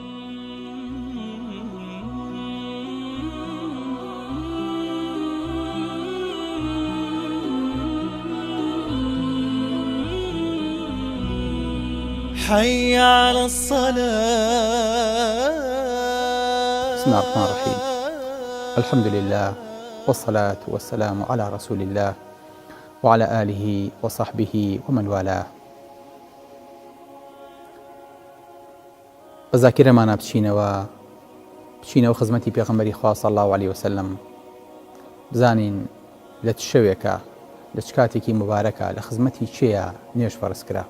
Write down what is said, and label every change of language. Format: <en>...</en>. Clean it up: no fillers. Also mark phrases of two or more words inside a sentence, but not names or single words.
<ar>حي على الصلاة. بسم الله الرحمن الرحيم. الحمد لله والصلاة والسلام على رسول الله وعلى آله وصحبه ومن والاه.</ar> <ckb>بذاكرەمانە بچینەوە خزمەتی پێغەمبەری خوا</ckb> <ar>صلی الله عليه وسلم،</ar> <ckb>بزانین لە چ شەوێکە لە چ کاتێکی مبارەکە لە خزمەتی چێیە نوێژ فەرز کرا.</ckb>